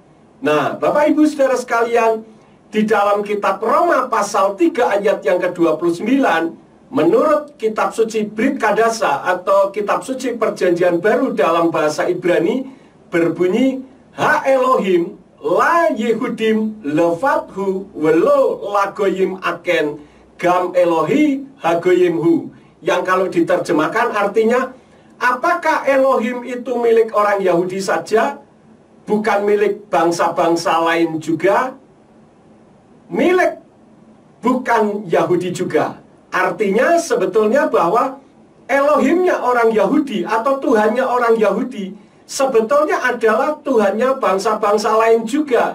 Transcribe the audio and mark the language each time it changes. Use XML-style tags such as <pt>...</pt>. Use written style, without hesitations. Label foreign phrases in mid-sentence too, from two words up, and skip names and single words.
<id>Nah, Bapak Ibu Saudara sekalian, di dalam kitab Roma pasal 3 ayat yang ke-29, menurut kitab suci Brit Kadasa atau kitab suci Perjanjian Baru dalam bahasa Ibrani, berbunyi,</id> <he>האלוהים ליהודים לבדו ולא לגויים אכן גם אלוהי הגויים הוא.</he> <id>Yang kalau diterjemahkan artinya, apakah Elohim itu milik orang Yahudi saja, bukan milik bangsa-bangsa lain juga? Milik bukan Yahudi juga. Artinya sebetulnya bahwa Elohimnya orang Yahudi atau Tuhannya orang Yahudi sebetulnya adalah Tuhannya bangsa-bangsa lain juga.</id>